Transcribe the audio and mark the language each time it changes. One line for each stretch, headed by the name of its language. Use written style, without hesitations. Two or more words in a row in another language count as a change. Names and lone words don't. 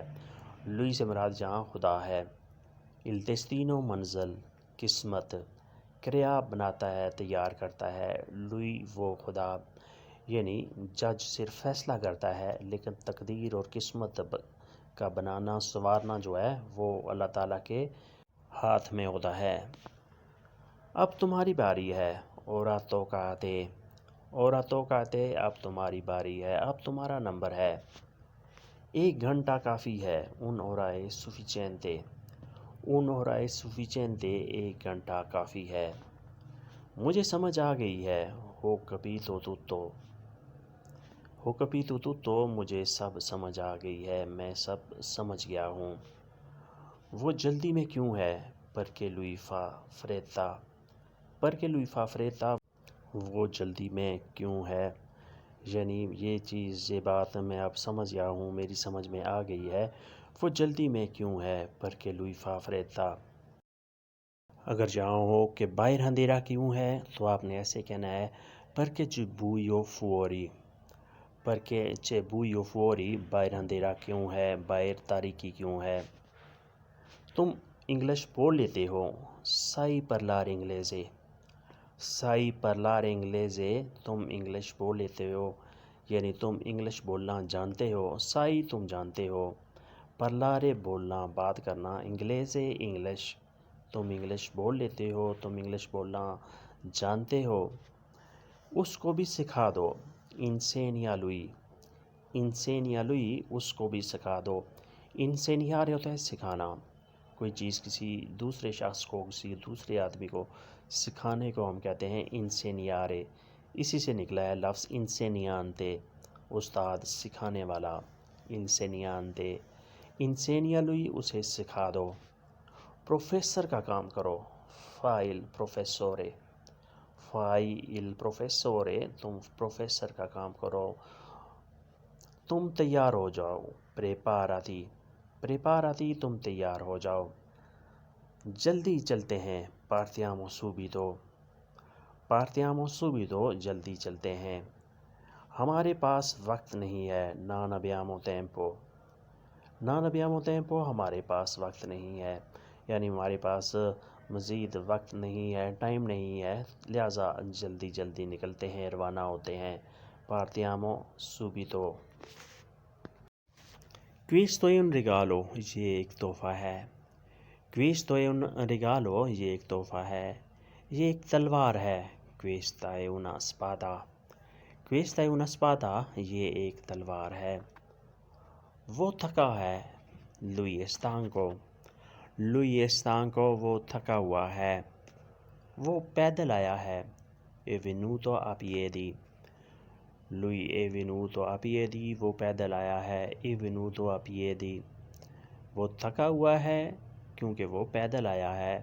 Urdu: lui سے مراد جہاں خدا ہے.
Italian: il destino
Urdu: منزل، قسمت، crea بناتا ہے، تیار کرتا ہے، lui وہ خدا. یعنی جج صرف فیصلہ کرتا ہے لیکن تقدیر اور قسمت کا بنانا سنوارنا جو ہے وہ اللہ تعالیٰ کے ہاتھ میں ہوتا ہے. اب تمہاری باری ہے،
Italian: ora tocca a te. ora tocca a te
Urdu: اب تمہاری باری ہے، اب تمہارا نمبر ہے. 1 گھنٹہ کافی ہے،
Italian: un'ora è sufficiente. un'ora è sufficiente
Urdu: 1 گھنٹہ کافی ہے. مجھے سمجھ آ گئی ہے،
Italian: ho capito tutto. ho capito tutto
Urdu: مجھے سب سمجھ آ گئی ہے، میں سب سمجھ گیا ہوں. وہ جلدی میں کیوں ہے،
Italian: perché lui fa fretta. perché lui fa fretta
Urdu: وہ جلدی میں کیوں ہے، یعنی یہ بات میں اب سمجھ گیا ہوں، میری سمجھ میں آ گئی ہے. وہ جلدی میں کیوں ہے،
Italian: perché lui fa fretta.
Urdu: اگر جہاں ہو کہ باہر اندھیرا کیوں ہے تو آپ نے ایسے کہنا ہے
Italian: perché c'è buio fuori. perché c'è buio fuori
Urdu: باہر اندھیرا کیوں ہے، باہر تاریکی کیوں ہے. تم انگلش بول لیتے ہو،
Italian: sai parlare inglese. sai parlare inglese
Urdu: تم انگلش بول لیتے ہو، یعنی تم انگلش بولنا جانتے ہو. sai تم جانتے ہو، parlare بولنا بات کرنا، inglese انگلش تم انگلش بول لیتے ہو، تم انگلش بولنا جانتے ہو. اس کو بھی سکھا دو،
Italian: insegna lui. insegna lui
Urdu: اس کو بھی سکھا دو. insegnare ہوتا ہے سکھانا، کوئی چیز کسی دوسرے شخص کو، کسی دوسرے آدمی کو سکھانے کو ہم کہتے ہیں insegnare. اسی سے نکلا ہے لفظ insegnante، استاد، سکھانے والا.
Italian: insegnante. insegna lui
Urdu: اسے سکھا دو. پروفیسر کا کام کرو،
Italian: fai il professore, fai il professore
Urdu: تم پروفیسر کا کام کرو. تم تیار ہو جاؤ,
Italian: preparati, preparati
Urdu: تم تیار ہو جاؤ. جلدی چلتے ہیں,
Italian: partiamo subito, partiamo subito
Urdu: جلدی چلتے ہیں. ہمارے پاس وقت نہیں ہے,
Italian: non abbiamo tempo, non abbiamo tempo
Urdu: ہمارے پاس وقت نہیں ہے, یعنی ہمارے پاس مزید وقت نہیں ہے, ٹائم نہیں ہے, لہٰذا جلدی جلدی نکلتے ہیں, روانہ ہوتے ہیں.
Italian: partiamo subito. questo è un regalo,
Urdu: یہ ایک تحفہ ہے.
Italian: questo è un regalo,
Urdu: یہ ایک تحفہ ہے. یہ ایک تلوار ہے.
Italian: questa è una spada, questa è una spada,
Urdu: یہ ایک تلوار ہے. وہ تھکا ہے.
Italian: lui è stanco, lui è stanco,
Urdu: وہ تھکا ہوا ہے. وہ پیدل آیا ہے.
Italian: è venuto a piedi, lui è venuto a piedi,
Urdu: وہ پیدل آیا ہے.
Italian: è venuto a piedi,
Urdu: وہ تھکا ہوا ہے کیونکہ وہ پیدل آیا ہے.